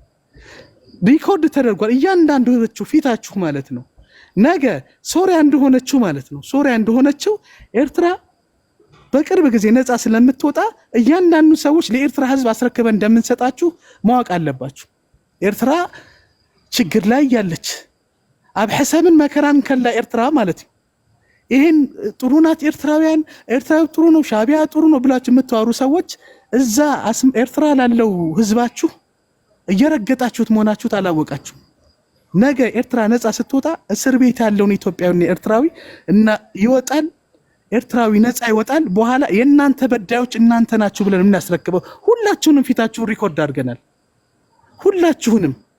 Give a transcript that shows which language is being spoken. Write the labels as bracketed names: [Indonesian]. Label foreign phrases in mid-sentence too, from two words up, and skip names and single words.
[Amharic] እያንዳንዳችሁ ፊታችሁ ማለት ነው ነገ ሶሪያ እንደሆነችው ማለት ነው። ሶሪያ እንደሆነችው ኤርትራ በቅርብ ጊዜ ነፃ ስለምትወጣ እያንዳንዱ ሰዎች ለኤርትራ ህዝብ አስረክበን እንደምንሰጣችሁ ማወቅ አለባችሁ። ኤርትራ ችግር ላይ ያለች [Tigrinya] አብ ሐሰብን መከራን ከላ [Amharic] ኤርትራ ማለት ነው። ይሄን ጥሩ ናት ኤርትራውያን፣ ኤርትራ ጥሩ ነው፣ ሻዕቢያ ጥሩ ነው ብላችሁ የምትዋሩ ሰዎች እዛ ኤርትራ ላለው ህዝባችሁ እየረገጣችሁት መሆናችሁ ታላወቃችሁ። ነገ ኤርትራ ነፃ ስትወጣ እስር ቤት ያለውን ኢትዮጵያዊና ኤርትራዊ እና ይወጣል። ኤርትራዊ ነፃ ይወጣል። በኋላ የእናንተ በዳዮች እናንተ ናችሁ ብለን የምናስረክበው ሁላችሁንም ፊታችሁን ሪኮርድ አድርገናል። ሁላችሁንም